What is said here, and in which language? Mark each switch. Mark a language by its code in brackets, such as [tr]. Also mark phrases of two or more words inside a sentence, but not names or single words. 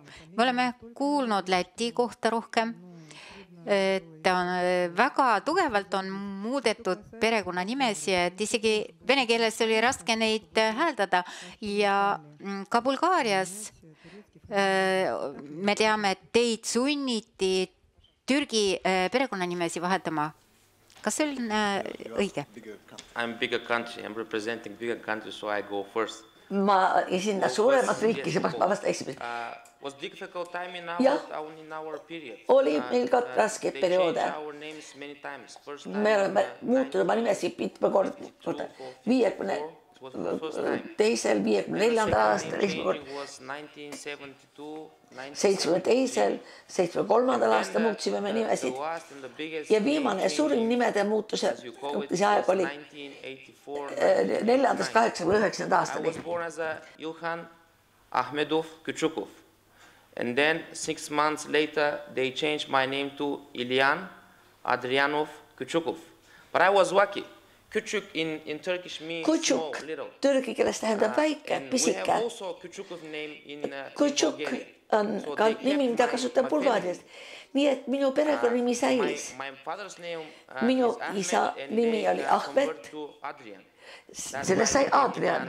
[et] Me oleme kuulnud Läti kohta rohkem, et väga tugevalt on muudetud perekonnanimesi, et isegi vene keeles oli raske neid hääldada ja ka Bulgaarias me teame, et teid sunniti Türgi perekonnanimesi vahetama. Kas see on õige? [en] I'm bigger country, I'm representing bigger country, so I go first. [et] Ma esindan suuremat riiki, seepärast ma vasta esimesed. Jah, oli meil ka raske perioode. Me oleme muutunud oma nimesi mitme korda. 52. 54. aastal, 72. 73. aastal muutsime me nimesid. Ja viimane suurim nimede muutuse aeg oli 4. 89. aastani. Ilhan Ahmedov Küçükov. [en] And then 6 months later, they changed my name to Ilyan Adrianov Küçükov. But I was lucky. Küçük in Turkish means small, little. [et] Türgi keeles tähendab väike, pisike. Küçük on ka nimi, mida kasutab Bulgaarias. Nii et minu perekonnanimi säilis. Minu isa nimi oli Ahmet. Sellest sai Adrian.